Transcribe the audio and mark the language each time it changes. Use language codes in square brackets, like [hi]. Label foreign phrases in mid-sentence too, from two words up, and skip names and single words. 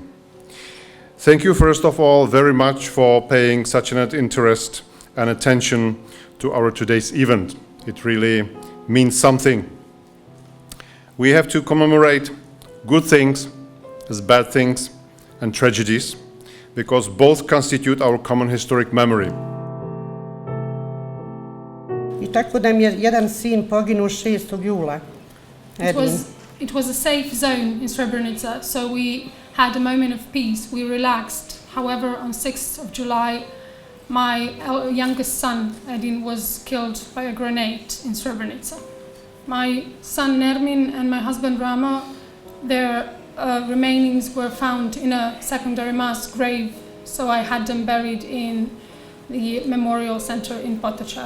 [en] Thank you, first of all, very much for paying such an interest and attention to our today's event. It really means something. We have to commemorate good things as bad things and tragedies, because both constitute our common historic memory. [bs] I tako nam je jedan sin poginuo 6. jula. [en] It was a safe zone in Srebrenica, so we had a moment of peace. We relaxed. However, on 6th of July, my youngest son, Edin, was killed by a grenade in Srebrenica. My son Nermin and my husband Rama, their remainings were found in a secondary mass grave, so I had them buried in the memorial center in Potocari.